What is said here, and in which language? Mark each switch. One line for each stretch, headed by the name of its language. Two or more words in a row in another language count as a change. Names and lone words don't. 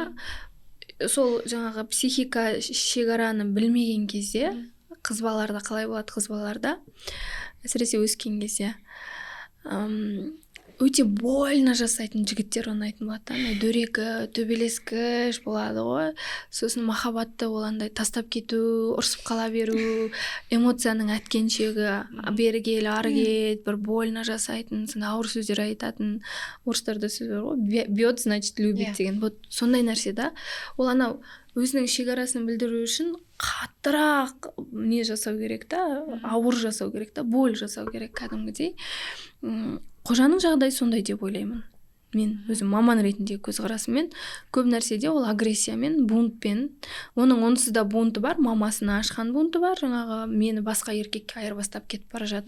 Kazakh: Сол жаңағы психика шекараны білмеген кезде қыз балаларда қалай болады, қыз балаларда әсіресе өскен кезде өте больно жасайтын жігіттер ұнайтын болады да, дөрекі, төбелескіш болады ғой. Сосын махаббатты ол андай тастап кету, ұрсып қала беру, эмоцияның әткеншегі, бері кел, ары кет, бір больно жасайтын, сонда ауыр сөздер айтатын. Орыстарда сөз бар ғой,
Russian: бьет, значит любит деген.
Kazakh: Вот сондай нәрсе да. Ол анау өзінің шекарасын білдіру үшін қаттырақ не жасау керек та, ауыр жасау керек та, боль жасау керек кәдімгідей. Қожаның жағдайы сондай деп ойлаймын. Мен өзім маман ретінде көзқарасыммен көп нәрседе ол агрессиямен, бунтпен, оның онсыз да бунты бар, мамасына ашқан бунты бар, жаңағы мені басқа еркекке айырбастап кетіп бара жатыр.